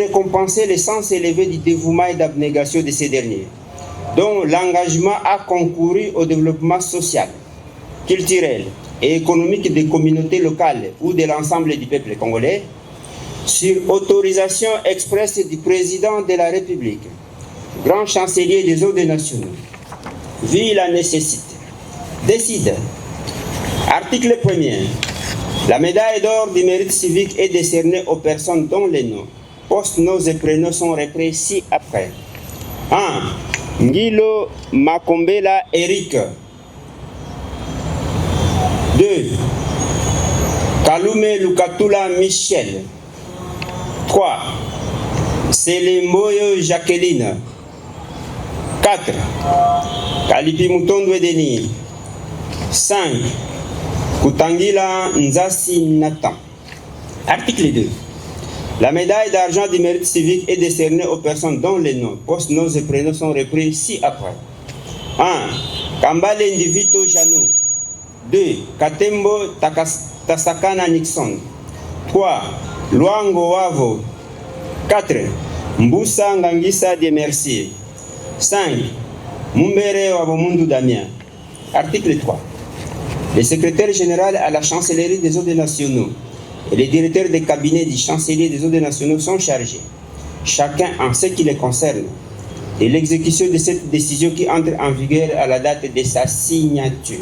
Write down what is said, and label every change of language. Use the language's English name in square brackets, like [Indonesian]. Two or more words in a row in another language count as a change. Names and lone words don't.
[French] récompenser le sens élevé du dévouement et d'abnégation de ces derniers, dont l'engagement a concouru au développement social, culturel et économique des communautés locales ou de l'ensemble du peuple congolais, sur autorisation expresse du président de la République, grand chancelier des ordres nationaux, vu la nécessité, décide. Article 1er. La médaille d'or du mérite civique est décernée aux personnes dont les noms, postes, noms et prénoms sont repris ci-après. 1. Ngilo Makombela Eric. 2. Kalume Lukatula Michel. 3. Selemboyo Jacqueline. 4. Kalipi Mutondo Denis. 5. Kutangila Nzasi Nathan. Article 2. La médaille d'argent du mérite civique est décernée aux personnes dont les noms, postes, noms et prénoms sont repris ci-après. 1. Kambale Ndivito Jano. 2. Katembo Tasakana Nixon. 3. Luango Wavo. 4. Mbusa Ngangisa de Mercier. 5. Mumbere Wabomundu Damien. Article 3. Le secrétaire général à la chancellerie des ordres nationaux et les directeurs des cabinets du chancelier des ordres nationaux sont chargés, chacun en ce qui les concerne, de l'exécution de cette décision qui entre en vigueur à la date de sa signature.